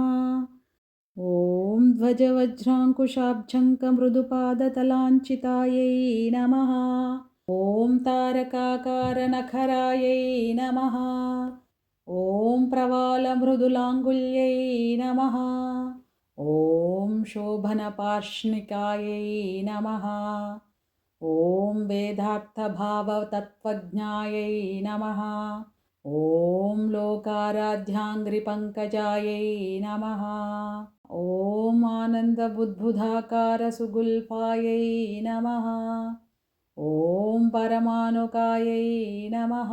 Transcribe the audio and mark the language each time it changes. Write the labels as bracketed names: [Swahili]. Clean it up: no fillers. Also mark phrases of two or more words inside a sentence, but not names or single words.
[Sanskrit] ఓం ధ్వజవజ్రాంకుశాబ్జంకమృదుపాదతలాంఛితాయై నమః. ఓం తారకాకారనఖరాయై నమః. ఓం ప్రవాళమృదులాంగుల్యై నమః. ఓం శోభనపార్ష్ణికాయై నమః. ॐ वेदार्थभावतत्त्वज्ञायै नमः। ॐ लोकाराध्याङ्घ्रिपङ्कजायै नमः। ॐ आनन्दबुद्बुधाकारसुगुल्फायै नमः। ॐ परमानुकायै नमः।